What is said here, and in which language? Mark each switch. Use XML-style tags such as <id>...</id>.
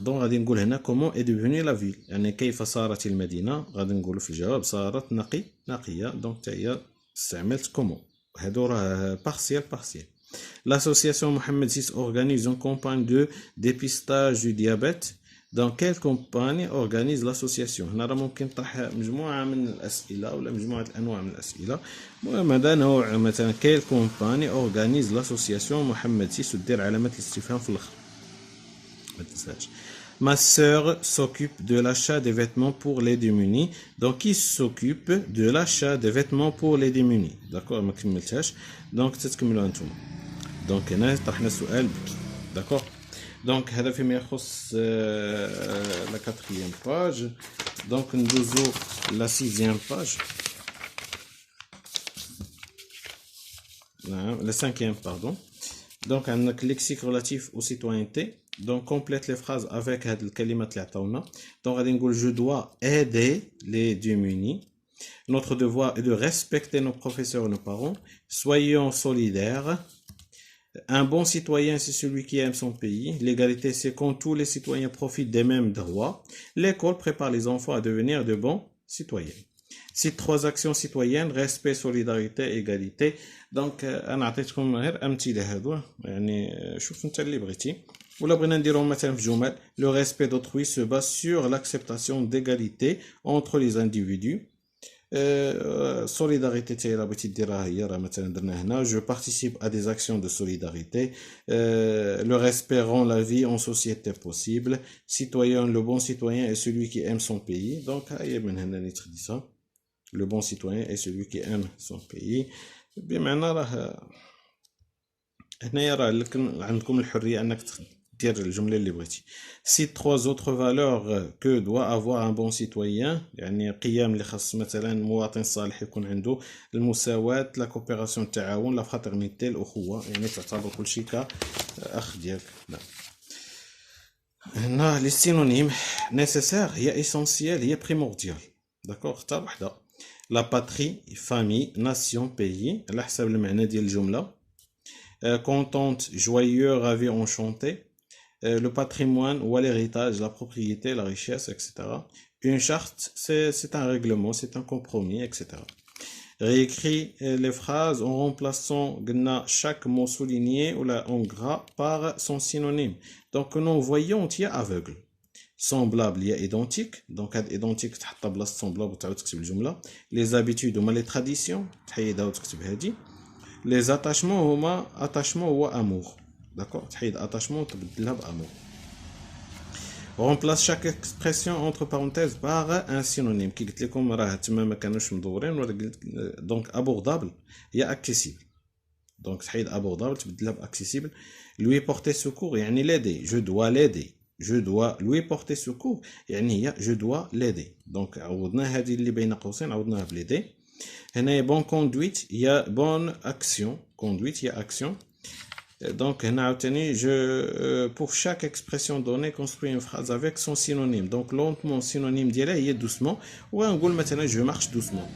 <ar>دونك غادي نقول هنا</ar> <fr>comment est devenue la ville</fr> <ar>يعني كيف صارت المدينه. غادي نقولوا في الجواب صارت نقيه. دونك حتى هي استعملت comment. هادو راه بارسيال.</ar> <fr>l'association Mohamed VI organise une campagne de dépistage du diabète. dans quelle campagne organise l'association.</fr> <ar>هنا راه ممكن طرح مجموعه من الاسئله ولا مجموعه الانواع من الاسئله. المهم هذا نوع مثلا</ar> <fr>quelle campagne organise l'association</fr> <ar>محمد سيس ودير علامه الاستفهام في الاخر ما تنساش.</ar> <fr>ma sœur s'occupe de l'achat des vêtements pour les démunis. donc qui s'occupe de l'achat des vêtements pour les démunis.</fr> <ar>d'accord ما كملتهاش. دونك تتكملوا انتم. دونك هنا طرحنا السؤال بكي. d'accord دونك هذا فيما يخص لا 4e باج. دونك ندوزو لا 6e باج. نعم لا 5e pardon. دونك عندنا ليكسيك ريلاتيف او سيتوينتي. دونك كومبليت لي فراز افيك هاد الكلمات اللي عطاونا. دونك غادي نقول جو دوا aider les démunis.</ar> <fr>notre devoir est de respecter nos professeurs et nos parents. soyons solidaires. Un bon citoyen, c'est celui qui aime son pays. L'égalité, c'est quand tous les citoyens profitent des mêmes droits. L'école prépare les enfants à devenir de bons citoyens. Ces 3 actions citoyennes, respect, solidarité, égalité.</fr> <ar>Donc, أنا عطيتكم غير أمثلة هادو يعني شوف أنت اللي بغيتي. ولا بغينا نديرهم مثلا في جمل.</ar> <fr>Le respect d'autrui se base sur l'acceptation d'égalité entre les individus.</fr> <ar>solidarité تاهي راه بغيتي ديرها هي راه مثلا درنا هنا</ar> <fr>je participe à des actions de solidarité. le respect rend la vie en société possible. citoyen le bon citoyen est celui qui aime son pays. donc</fr> <ar>هي من هنا اللي تخديتها.</ar> <fr>Le bon citoyen est celui qui aime son pays.</fr> <ar>بمعنى راه هنايا راه عندكم الحرية أنك دير الجملة اللي بغيتي.</ar> <fr>Cite 3 autres valeurs que doit avoir un bon citoyen.</fr> <ar>يعني قيم اللي خاص مثلا المواطن الصالح يكون عنده: المساواة، لا كوبيراسيون، التعاون، لا فraternité، الأخوة. يعني تعتبر كل شيء كأخ ديالك. لا هنا لي سينونيم: nécessaire هي essentiel هي primordial. داكوغ، اختار وحدة. لا باتري فامي ناسيون بيي على حسب المعنى ديال الجملة.</ar> <fr>contente joyeux ravi enchanté. Le patrimoine ou l'héritage, la propriété, la richesse, etc. Une charte, c'est un règlement, c'est un compromis, etc. Réécrit les phrases en remplaçant chaque mot souligné ou en gras par son synonyme. Donc non voyant il y a aveugle. Semblable il y a identique.</fr> <ar>Donc identique تحط بلاصه semblable وتعاود تكتب الجمله.</ar> <fr>Les habitudes ou les traditions تحيدها وتكتب هذه. Les attachements هما attachement هو amour. D'accord, تحيد attachement وتبدلها بamour. Remplace chaque expression entre parenthèses par un synonyme.</fr> <ar>كي قلت لكم راه تما ما كانوش مدورين ولا قلت دونك abordable هي accessible. دونك تحيد abordable تبدلها باccessible.</ar> <fr>Lui porter secours يعني l'aider. Je dois l'aider. Je dois lui porter secours يعني هي je dois l'aider.</fr> <ar>دونك عوضنا هذه اللي بين قوسين عوضناها بليدي.</ar> <fr>هنا bon conduite هي bonne action. Conduite هي action. Donc هنا عاوتاني pour chaque expression donnée construit une phrase avec son synonyme. Donc lentement synonyme ديالها هي doucement.</fr> <ar>ونقول مثلا</ar> <fr>je marche doucement.</fr>